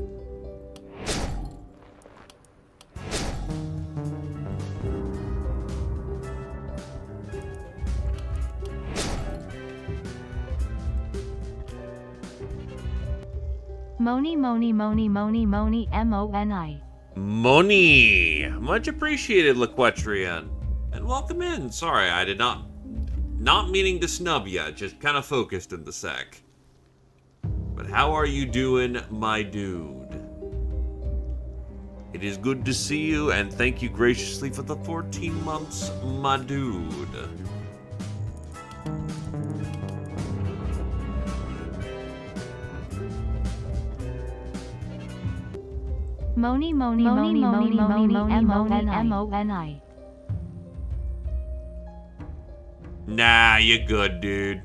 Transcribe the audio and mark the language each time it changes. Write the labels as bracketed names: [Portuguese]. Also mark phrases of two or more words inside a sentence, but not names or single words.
[English] Moni Moni Moni Moni Moni M-O-N-I. Moni! Much appreciated, Laquetrian. And welcome in. Sorry, I did not meaning to snub ya, just kind of focused in the sec. But how are you doing, my dude? It is good to see you, and thank you graciously for the 14 months, my dude. Moni Moni Moni Moni Moni M-O-N-I. Nah, you're good, dude.